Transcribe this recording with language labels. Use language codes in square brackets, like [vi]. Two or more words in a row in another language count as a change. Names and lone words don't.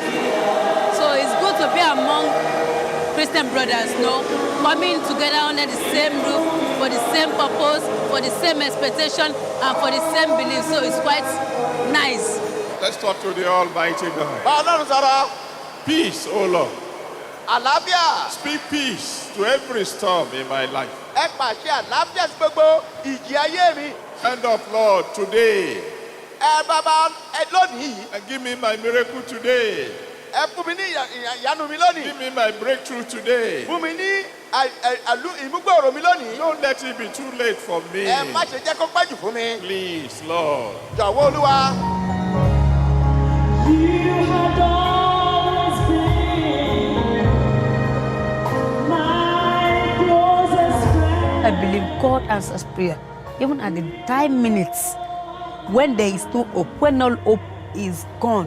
[en] So it's good to be among Christian brothers, you know, coming together under the same roof for the same purpose, for the same expectation, and for the same belief. So it's quite nice. Let's talk to the Almighty God. Peace, O Lord. [yo] Àlàáfíà. [en] Speak peace to every storm in my life. [yo] Ẹ pàṣẹ àlàáfíà sí gbogbo ìjì ayé mi. [en] Stand up, Lord, today. [yo] Ẹ bàbá ẹ lónìí. [en] And give me my miracle today. [yo] Ẹ fún mi ní ìyanu mi lónìí. [en] Give me my breakthrough today. [yo] Fún mi ní ìmúgbòòrò mi lónìí. [en] Don't let it be too late for me. [yo] Ẹ má ṣe jẹ́ kó pẹ́ jù fún mi. [en] Please, Lord. [yo] Jọ̀wọ́ Olúwa. [en] I believe God answers prayer, even at the time minutes when there is no hope, when all hope is gone.